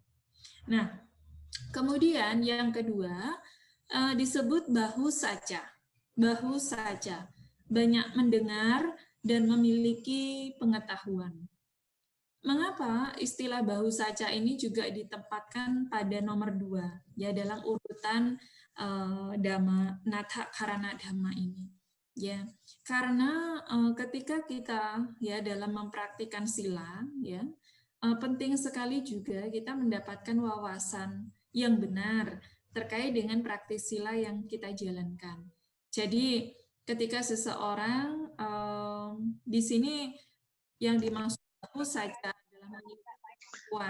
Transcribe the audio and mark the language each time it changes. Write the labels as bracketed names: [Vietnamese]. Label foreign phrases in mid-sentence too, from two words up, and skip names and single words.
[Indonesian] Nah, kemudian yang kedua disebut bahu saca. Bahu saca, banyak mendengar dan memiliki pengetahuan. Mengapa istilah bahu saca ini juga ditempatkan pada nomor 2 ya dalam urutan [Pali] dhamma natha karana dhamma [Indonesian] ini, ya karena ketika kita ya dalam mempraktikkan sila ya penting sekali juga kita mendapatkan wawasan yang benar terkait dengan praktik sila yang kita jalankan. Jadi ketika seseorang di sini yang dimaksud bahu saca adalah pengetahuan.